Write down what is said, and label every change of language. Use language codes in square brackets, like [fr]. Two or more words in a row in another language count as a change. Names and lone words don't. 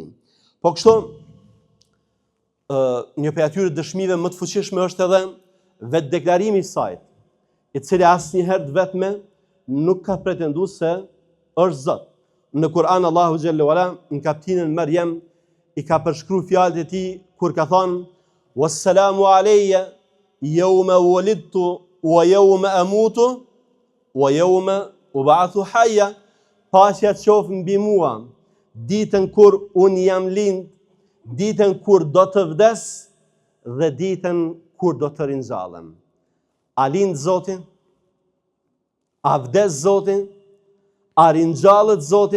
[sq] Po kështu, një prej atyre dëshmive më të fuqishme është edhe vetë deklarimi i Isait, i cili asnjëherë të vetme nuk ka pretenduar se është Zot. Në Kur'an Allahu [ar] جل وعلا [sq] në kapitullin Maryam i ka përshkruar fjalët e tij kur ka thënë: [ar] "والسلام علي يوم ولدت ويوم أموت ويوم أبعث حيا." [sq] Paqja qoftë mbi mua, ditën kur unë jam lind, ditën kur do të vdes dhe ditën kur do të rinjallem. A lind Zoti? A vdes Zoti? A rinjallet Zoti?